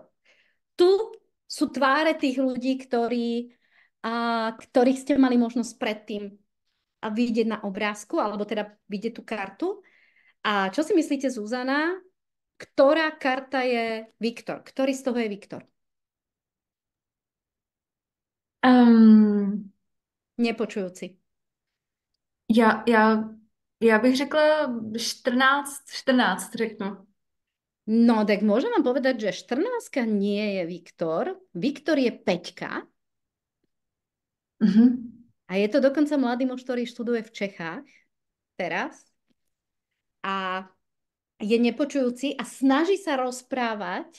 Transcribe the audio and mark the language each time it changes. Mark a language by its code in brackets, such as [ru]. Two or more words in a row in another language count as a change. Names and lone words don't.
[sk] Tu sú tváre tých ľudí, ktorých ste mali možnosť predtým a vidieť na obrázku, alebo teda vidieť tú kartu. A čo si myslíte, Zuzana? Ktorá karta je Viktor? Ktorý z toho je Viktor? Um, Nepočujúci. [cs] já, já, já bych řekla 14 řeknu. No, [sk] tak môžem vám povedať, že 14 nie je Viktor. Viktor je 5. Mhm. A je to dokonca mladý muž, ktorý študuje v Čechách teraz. A je nepočujúci a snaží sa rozprávať.